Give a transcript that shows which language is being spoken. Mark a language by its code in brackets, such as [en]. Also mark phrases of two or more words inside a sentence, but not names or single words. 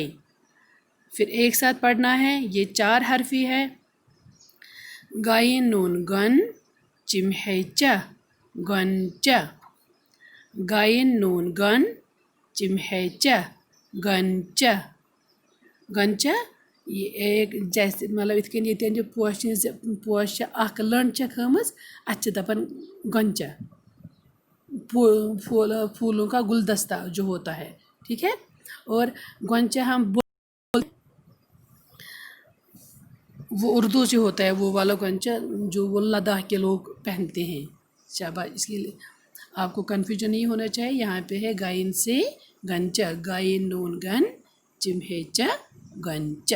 [ur] پھر ایک ساتھ پڑھنا ہے، یہ 4 حرفی ہے۔ غین نون گن، چم ہے چا، گنچا۔ غین نون گن، چم ہے چا، گنچا۔ [ks] گنچا [ur] یہ ایک جیسے [ks] مطلب اتھ کن یتن جو پوش اخ لنڈ چھکھ ہمز اتھ چھِ دپان گنچا، [ur] پھولوں کا گلدستہ جو ہوتا ہے، ٹھیک ہے۔ اور گنچا ہم وہ اردو سے ہوتا ہے، وہ والا گنچا جو وہ لداخ کے لوگ پہنتے ہیں۔ شاباش۔ اس کے لیے آپ کو کنفیوژن نہیں ہونا چاہیے۔ یہاں پہ ہے غین سے گنچا، غین نون گن، چم ہے چا، گنچا۔